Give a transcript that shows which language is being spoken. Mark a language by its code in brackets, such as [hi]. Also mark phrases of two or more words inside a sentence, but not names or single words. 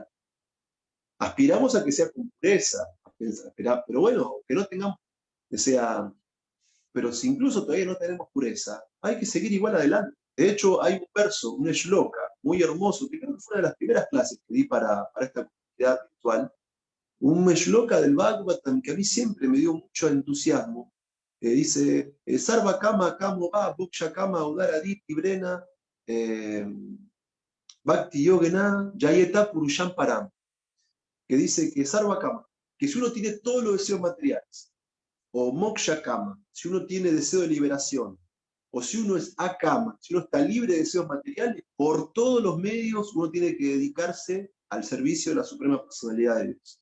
[es] Aspiramos a que sea con pureza, pero bueno, que no tengamos, que sea, pero si incluso todavía no tenemos pureza, hay que seguir igual adelante. De hecho, hay un verso, un shloka, muy hermoso, que creo que fue una de las primeras clases que di para esta comunidad virtual, un shloka del Bhagavatam que a mí siempre me dio mucho entusiasmo, que dice, [sa] सर्व काम कामो वा मोक्ष काम उदारधीस् तीव्रेण, भक्ति योगेन यजेत पुरुषं परम्, [es] que dice que [sa] सर्व काम, [es] que si uno tiene todos los deseos materiales, o [sa] मोक्ष काम, [es] si uno tiene deseo de liberación, o si uno es Akama, si uno está libre de deseos materiales, por todos los medios uno tiene que dedicarse al servicio de la Suprema Personalidad de Dios.